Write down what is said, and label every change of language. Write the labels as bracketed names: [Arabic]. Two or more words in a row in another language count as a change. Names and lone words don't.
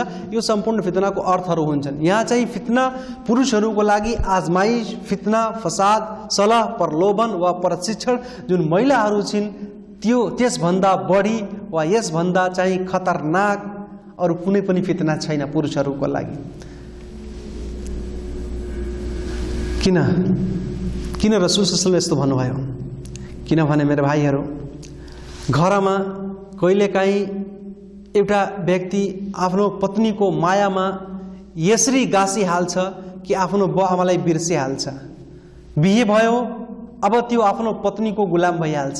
[Nepali] यो सम्पूर्ण फितनाको अर्थहरू हुन्छन्। यहाँ चाहिँ फितना पुरुषहरूको लागि आजमाइश, फितना, फसाद, सलाह, प्रलोभन वा प्रशिक्षण जुन महिलाहरू छिन् त्यो त्यसभन्दा बढी वा यसभन्दा चाहिँ खतरनाक अरू कुनै पनि फितना छैन पुरुषहरूको लागि। किन रसूल [Arabic] صلى الله عليه وسلم [Nepali] यस्तो भन्नुभयो? किनभने मेरो भाइहरू, घरमा कहिलेकाहीँ एउटा व्यक्ति आफ्नो पत्नीको मायामा यसरी गाँसिहाल्छ कि आफ्नो बुवा आमालाई बिर्सिहाल्छ। बिहे भयो, अब त्यो आफ्नो पत्नीको गुलाम भइहाल्छ।